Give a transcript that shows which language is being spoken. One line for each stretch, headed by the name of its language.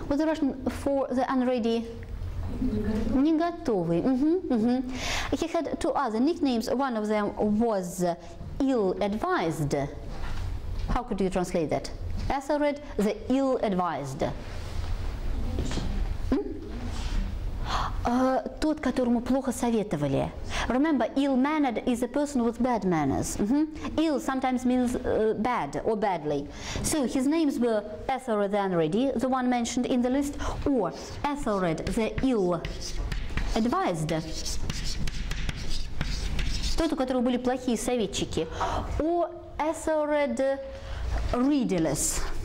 English: What's the Russian for the unready?
Russian: Не готовый.
English: He had 2 other nicknames. One of them was ill-advised. How could you translate that? Ethelred, the ill-advised.
Russian: Тот, которому плохо советовали.
English: Remember, ill-mannered is a person with bad manners. Ill sometimes means bad or badly. So his names were Ethelred the Unready, the one mentioned in the list, or Ethelred the ill-advised,
Russian: тот, у которого были плохие советчики,
English: or Ethelred readyless.